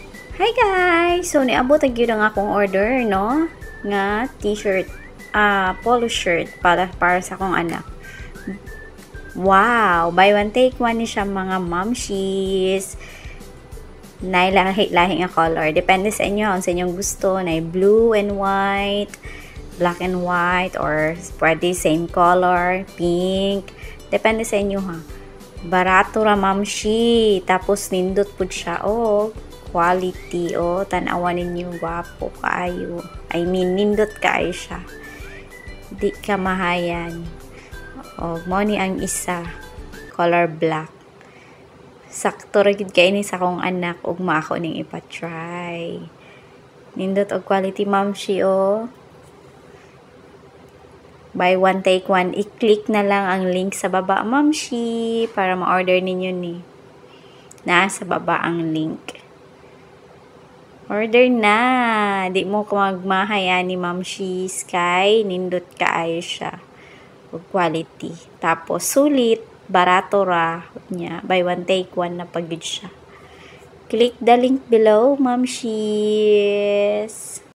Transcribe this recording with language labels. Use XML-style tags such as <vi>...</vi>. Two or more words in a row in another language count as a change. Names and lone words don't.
<en>Hi guys!</en> <ceb>So, niabot ang yun ang akong order, no? Nga</ceb> <en>t-shirt, polo shirt</en> <ceb>para sa akong anak. Wow!</ceb> <en>Buy one take one</en> <ceb>ni siya mga momshies. Lahi nga color. Depende sa inyo, sa inyong gusto.</ceb> <en>Na blue and white, black and white, or pwede same color, pink.</en> <ceb>Depende sa inyo ha. Barato ra mamshi. Tapos nindot pud siya. Oh, quality. Oh, tanawan ninyo. Wapo kaayo.</ceb> <en>I mean,</en> <ceb>nindot kaayo siya. Di ka mahayan. Oh, mo ni ang isa.</ceb> <en>Color black.</en> <ceb>Sakto ra gid kay ni sa akong anak ug maako ning ipa-try. Nindot og quality mamshi oh.</ceb> <en>Buy one take one.</en> <ceb>I-click na lang ang link sa baba mamshi para ma-order ninyo ni. Nasa baba ang link. Order na. Di mo ko magmahaya ni mamshi Sky. Nindot kaayo siya. Og quality. Tapos sulit. Barato ra niya.</ceb> <en>Buy one take one</en> <ceb>na pagid siya.</ceb> <en>Click the link below, momshies.</en>